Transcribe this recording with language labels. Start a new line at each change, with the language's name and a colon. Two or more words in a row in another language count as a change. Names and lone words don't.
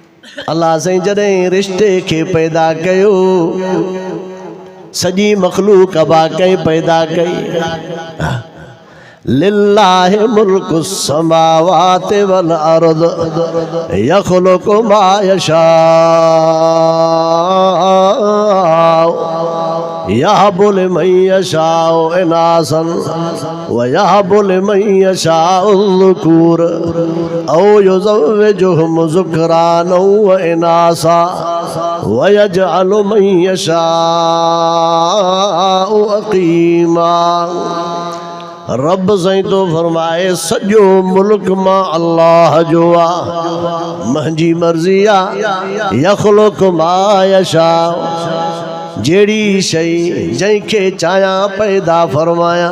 Sindhi: अल्लाह से जॾहिं रिश्ते खे पैदा कयो सॼी मखलूक अबा कई पैदा कई
Arabic: لله ملك السماوات والأرض يخلق ما يشاء يهب لمن يشاء إناثا ويهب لمن يشاء الذكور أو يزوجهم ذكرانا وإناثا ويجعل من يشاء عقيما.
Sindhi: रब साईं तो फरमाए सॼो मुल्क मां अल्लाह जो आ मुंहिंजी मर्ज़ी आ
Arabic: يخلق ما يشاء
Sindhi: जहिड़ी शइ जंहिंखे चाहियां पैदा फरमायां।